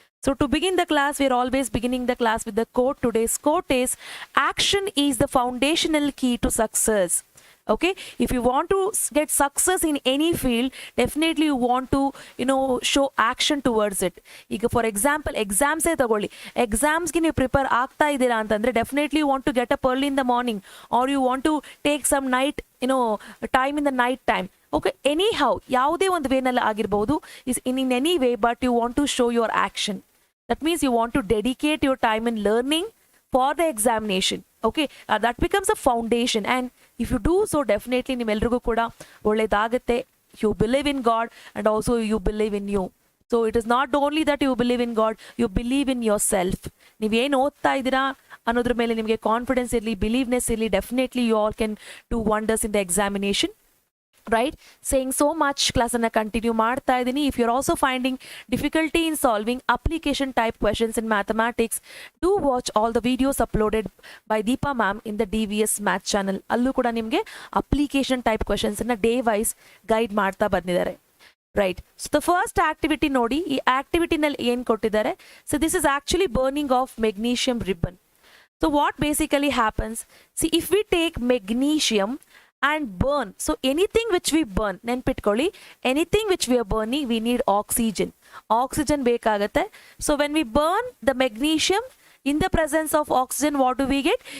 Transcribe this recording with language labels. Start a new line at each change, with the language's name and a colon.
English: So to begin the class, we are always beginning the class with the quote. Today's quote is, action is the foundational key to success. Okay, if you want to get success in any field, definitely you want to show action towards it.
Kannada: ಈಗ for example ಎಕ್ಸಾಮ್ಸೇ ತಗೊಳ್ಳಿ. ಎಕ್ಸಾಮ್ಸ್ಗೆ ನೀವು prepare ಆಗ್ತಾ ಇದ್ದೀರಾ ಅಂತಂದರೆ
English: Definitely you want to get up early in the morning, or you want to take some night time in the night time. Okay, anyhow
Kannada: ಯಾವುದೇ ಒಂದು ವೇನಲ್ಲಿ ಆಗಿರ್ಬೋದು,
English: Is in any way, but you want to show your action. That means you want to dedicate your time in learning for the examination. Okay, that becomes a foundation, and if you do so, definitely
Kannada: nimelrigu kuda ಒಳ್ಳೆದಾಗುತ್ತೆ.
English: You believe in God and also you believe in you. So it is not only that you believe in God, you believe in yourself.
Kannada: ನೀವೇನು ಓದ್ತಾ ಇದ್ದೀರಾ ಅನ್ನೋದ್ರ ಮೇಲೆ ನಿಮಗೆ confidence ಇರಲಿ, ಬಿಲೀವ್ನೆಸ್ ಇರಲಿ, definitely
English: you all can do wonders in the examination. Right, saying so much,
Kannada: class anna continue ಮಾಡ್ತಾ ಇದ್ದೀನಿ.
English: If you're also finding difficulty in solving application type questions in mathematics, do watch all the videos uploaded by Deepa ma'am in the DVS math channel.
Kannada: ಅಲ್ಲೂ ಕೂಡ ನಿಮಗೆ application type questions ಅನ್ನ day wise guide ಮಾಡ್ತಾ ಬಂದಿದ್ದಾರೆ.
English: Right, so the first activity ನೋಡಿ.
Kannada: ಈ ಆಕ್ಟಿವಿಟಿನಲ್ಲಿ ಏನು ಕೊಟ್ಟಿದ್ದಾರೆ,
English: So this is actually burning of magnesium ribbon. So what basically happens, see if we take magnesium and burn, so anything which we burn,
Kannada: ನೆನ್ಪಿಟ್ಕೊಳ್ಳಿ,
English: anything which we are burning, we need oxygen
Kannada: ಬೇಕಾಗುತ್ತೆ.
English: So when we burn the magnesium in the presence of oxygen, what do we get?